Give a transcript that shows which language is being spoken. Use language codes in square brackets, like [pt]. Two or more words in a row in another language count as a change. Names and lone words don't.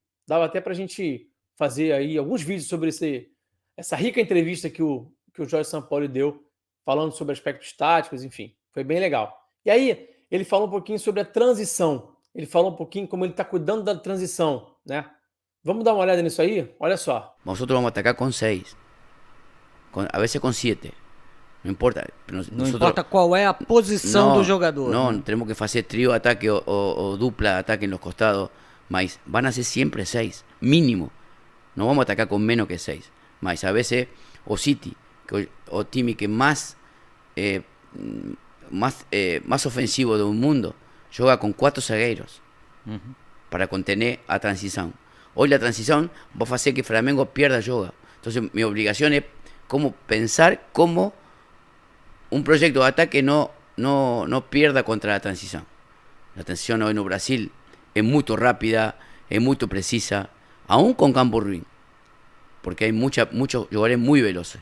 [pt] Dava até para a gente fazer aí alguns vídeos sobre essa rica entrevista que o Jorge Sampaoli deu, falando sobre aspectos táticos, enfim, foi bem legal. E aí, ele falou um pouquinho sobre a transição, ele falou um pouquinho como ele está cuidando da transição, né? Vamos dar uma olhada nisso aí? Olha só. [es] Nosotros vamos a atacar con 6, a veces con 7. No importa. [pt] Não importa qual é a posição do jogador. [es] No, tenemos que hacer trío ataque o dupla ataque en los costados. Mas van a ser siempre 6, mínimo. No vamos a atacar con menos que 6. [pt] Mas [es] a veces [pt] o City, o time que más ofensivo do mundo, joga con 4 zagueiros [es] para contener a transición. Hoy la transición va a hacer que Flamengo pierda yoga. Entonces mi obligación es como pensar cómo un proyecto de ataque no pierda contra la transición. La transición hoy en Brasil es muy rápida, es muy precisa, aún con campo ruin, porque hay muchos jugadores muy veloces.